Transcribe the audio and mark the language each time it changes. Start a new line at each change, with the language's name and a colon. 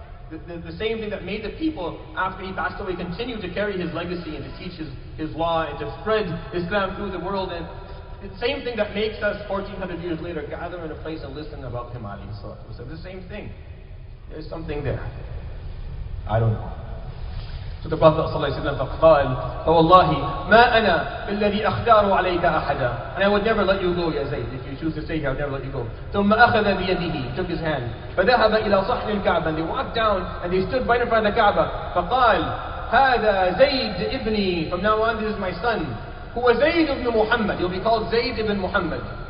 English: The same thing that made the people, after he passed away, continue to carry his legacy and to teach his law and to spread Islam through the world. And the same thing that makes us 1400 years later gather in a place and listen about him, alayhi salatu wasalam. The same thing. There's something there. I don't know. So the Prophet
Arabic: ﷺ قال فوالله ما أنا بالذي أختار عليك أحدا.
English: And I would never let you go, Ya Zayd. If you choose to stay here, I would never let you go.
Arabic: ثم أخذ بيده,
English: took his hand.
Arabic: فذهب إلى صحن الكعبة.
English: And they walked down and they stood right in front of the Kaaba.
Arabic: فقال هذا زيد ابني.
English: From now on, this is my son. Who was Zaid ibn Muhammad. He'll be called Zaid ibn Muhammad.